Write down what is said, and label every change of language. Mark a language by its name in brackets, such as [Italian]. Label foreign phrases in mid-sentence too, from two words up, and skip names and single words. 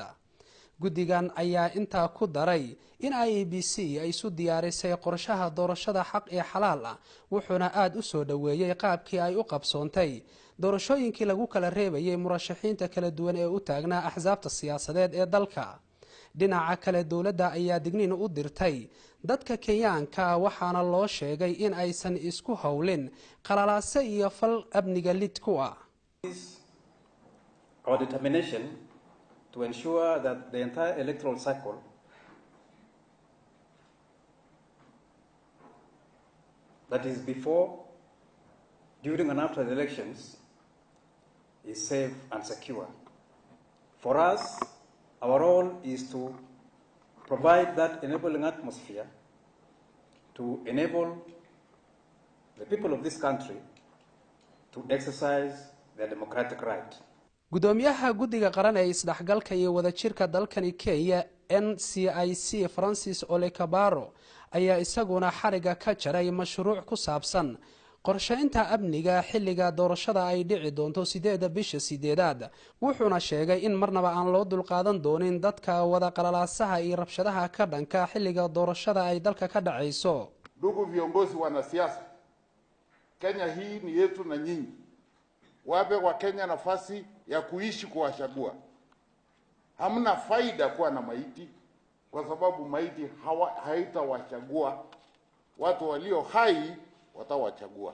[Somali] guddigan ayaa intaa ku daray in IEBC ay isu diyaarisay qorshaha doorashada xaq ee xalaal ah wuxuuna aad u soo dhaweeyay qaabkii ay u qabsoontay doorashooyinkii lagu kala reebayay murashaxiinta kala duwan ee u taagnaa axsaabta siyaasadeed ee dalka. dhinaca kale dawladda ayaa digniin u dirtay dadka Kenyaanka waxaana loo sheegay in aysan isku howlin qalalaase iyo fal amniga lid ku ah. [English] Our determination to ensure that the entire electoral cycle that is before, during and after the elections is safe and secure. For us, our role is to provide that enabling atmosphere to enable the people of this country to exercise their democratic right. [Somali] gudoomiyaha guddiga qaran ee isdhaxgalka iyo wadajirka dalkani Kenya NCIC Francis Ole Kabaro ayaa isaguna xariga ka jaray mashruuc ku saabsan qorsheynta amniga xilliga doorashada ay dhici doonto 8 bisha 8aad wuxuuna sheegay in marnaba aan loo dulqaadan doonin dadka wada qalalaasaha iyo rabshadaha ka dhanka xilliga doorashada ay dalka ka dhacayso. [Swahili] Ndugu viongozi wanasiasa, Kenya hii ni yetu na nyinyi. Wape wa Kenya nafasi ya kuishi kuwachagua. Hamna faida kuwa na maiti kwa sababu maiti haitawachagua. Watu walio hai watawachagua.